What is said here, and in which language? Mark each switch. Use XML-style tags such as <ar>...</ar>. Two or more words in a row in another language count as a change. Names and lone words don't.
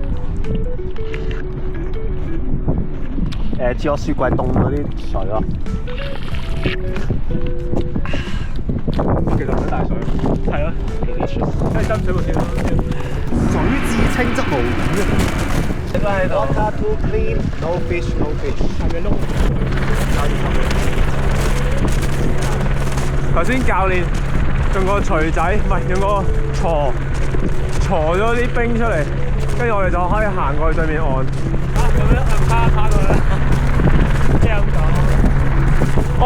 <yue>似我雪櫃凍嗰啲水咯。其實唔使帶水。係咯。梗係斟水會先咯。水至清則無魚啊！食啦喺度。</yue> <en>Water too clean, no fish, no fish。</en> <yue>係咪窿？頭先教練用個錘仔，唔係用個鋤咗啲冰出嚟，跟住我哋就可以行過去對面岸。咁樣趴過去。即係咁講。</yue>